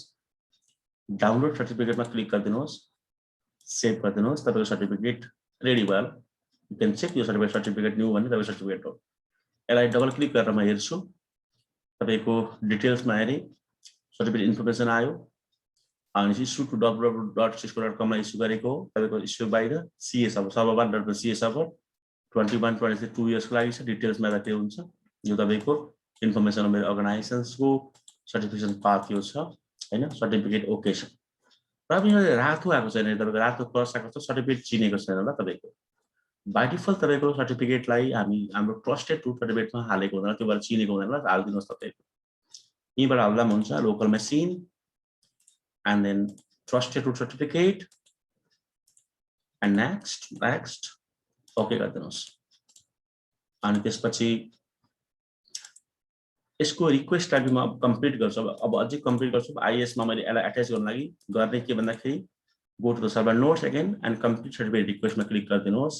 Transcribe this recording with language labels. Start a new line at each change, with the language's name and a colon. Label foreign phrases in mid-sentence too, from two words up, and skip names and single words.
Nepali: डाउनलोड सर्टिफिकेटमा क्लिक गरिदिनुहोस्, सेभ गरिदिनुहोस्। तपाईको सर्टिफिकेट रेडी भयो।
English: you can check
Nepali: यो सर्टिफिकेट न्यू भन्ने तपाईको सर्टिफिकेट हो। यसलाई डबल क्लिक गरेर म हेर्छु, तपाईको डिटेल्समा हेरेँ
English: certificate information
Nepali: आयो, अनि
English: issue to
Nepali: www.cisco.com मा इस्यु गरेको हो। तपाईको इस्यु बाहिर
English: CA server
Nepali: .ca सर्भर 21-23 2 इयर्सको लागि छ। डिटेल्समा हेर्दा के हुन्छ, यो तपाईको इन्फर्मेसन मेरो अर्गनाइजेसन्सको सर्टिफिकेसन पाथ यो छ हैन। सर्टिफिकेट ओके छ। र अब यहाँ रातो आएको छैन, तपाईको रातो क्रस आएको छ, सर्टिफिकेट चिनेको छैन ल तपाईको। बाइ डिफल्ट तपाईको सर्टिफिकेटलाई हामी हाम्रो
English: trusted to certificateमा
Nepali: हालेको हुँदैन, त्यो भएर चिनेको हुँदैन ल। हाल्दिनुहोस् तपाईको, यहीँबाट हाल्दा पनि हुन्छ।
English: local machine, and then trusted root certificate, and next okay
Nepali: गरिदिनुहोस्। अनि त्यसपछि यसको रिक्वेस्टलाई म कम्प्लिट गर्छु। अब अझै कम्प्लिट गर्छु। आइएस मा मैले यसलाई अट्याच गर्न लागि गर्ने के भन्दाखेरि
English: go to the server nodes again and complete certificate requestमा
Nepali: क्लिक गरिदिनुहोस्।